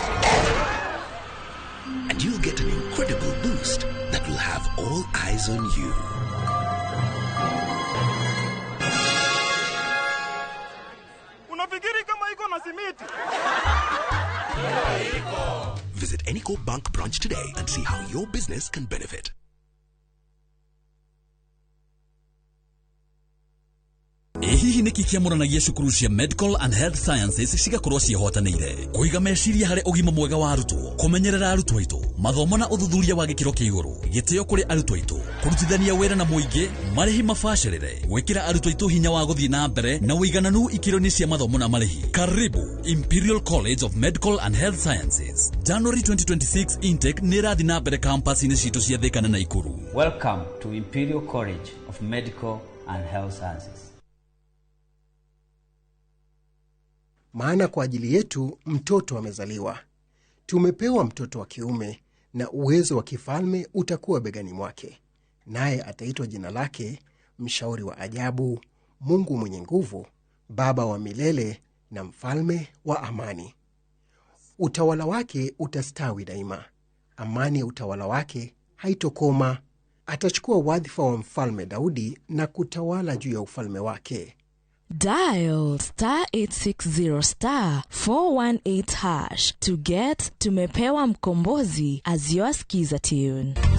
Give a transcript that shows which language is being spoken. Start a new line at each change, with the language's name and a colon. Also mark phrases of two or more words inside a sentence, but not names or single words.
English: And you'll get an incredible boost that will have all eyes on you.
Swahili: Unafikiri kama iko na simiti?
English: Visit any Co Bank branch today and see how your business can benefit.
Kikuyu: Hihi niki kiamũranagia cukuru cia Medical and Health Sciences cigakorwo ciĩhotanĩire kũiga meciria harĩ ũgima mwega wa arutwo, kũmenyerera arutwo aitũ, mathomo na ũthuthuria wa gĩkĩro kĩa igũrũ, gĩtĩo kũrĩ arutwo aitũ, kũrutithania wĩra na mũingĩ, marĩhi mabacĩrĩre, gwĩkĩra arutwo aitũ hinya wa gũthiĩ na mbere na ũigananu ikĩro-inĩ cia mathomo na marĩhi.
Swahili: Karibu Imperial College of Medical and Health Sciences.
Kikuyu: January 2026 intake nĩ ĩrathiĩ na mbere campus-inĩ citũ cia Thika na Naikuru.
English: Welcome to Imperial College of Medical and Health Sciences.
Swahili: Maana kwa ajili yetu mtoto amezaliwa. Tumepewa mtoto wa kiume na uwezo wa kifalme utakuwa begani mwake. Naye ataitwa jina lake Mshauri wa Ajabu, Mungu mwenye nguvu, Baba wa milele na Mfalme wa amani. Utawala wake utastawi daima. Amani ya utawala wake haitokoma. Atachukua wadhifa wa Mfalme Daudi na kutawala juu ya ufalme wake.
English: Dial *860*418# to get Tumepewa Mkombozi as your skiza tune.